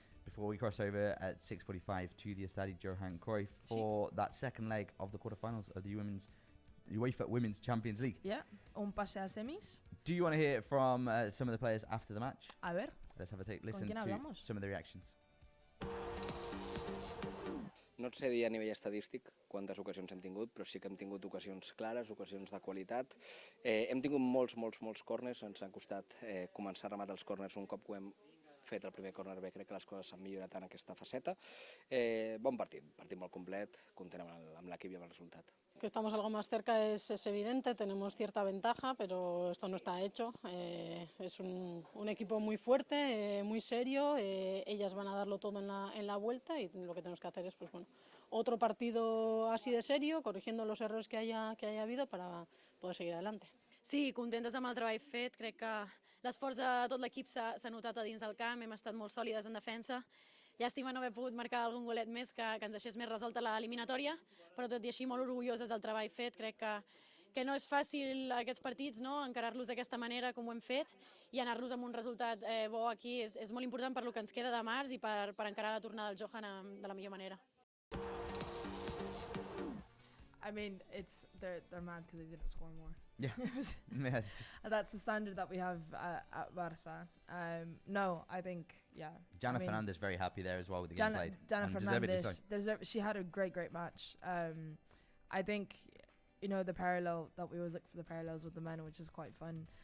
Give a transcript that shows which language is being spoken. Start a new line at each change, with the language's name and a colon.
English: Before we cross over at 6:45 to the Estadio Johan Cruyff for that second leg of the quarterfinals of the UEFA Women's Champions League.
Spanish: Yeah, un pase a semis.
English: Do you want to hear from some of the players after the match?
Spanish: A ver.
English: Let's have a listen to some of the reactions.
Catalan: No et sé dir a nivell estadístic quantes ocasions hem tingut, però sí que hem tingut ocasions clares, ocasions de qualitat. Hem tingut molts córners, ens ha costat començar a rematar els córners un cop que hem fet el primer córner bé, crec que les coses s'han millorat en aquesta faceta. Bon partit molt complet, content amb l'equip i amb el resultat.
Spanish: Que estamos algo más cerca es evidente, tenemos cierta ventaja, pero esto no está hecho. Es un equipo muy fuerte, muy serio, ellas van a darlo todo en la vuelta y lo que tenemos que hacer es pues, bueno, otro partido así de serio, corrigiendo los errores que haya habido para poder seguir adelante.
Catalan: Sí, contentes amb el treball fet, crec que l'esforç de tot l'equip s'ha notat a dins del camp, hem estat molt sòlides en defensa. Llàstima no haver pogut marcar algun golet més que ens deixés més resolta l'eliminatòria, però tot i així molt orgulloses del treball fet. Crec que no és fàcil aquests partits, no? Encarar-los d'aquesta manera com ho hem fet i anar-los amb un resultat bo aquí és molt important per lo que ens queda de març i per encarar la tornada del Johan de la millor manera.
English: I mean, they're mad because they didn't score more. Yeah. Yes. That's the standard that we have at Barça. No, I think, yeah. Jana Fernandez very happy there as well with the game played. Jana Fernandez, she had a great match. I think, you know, the parallel that we always look for the parallels with the men, which is quite fun.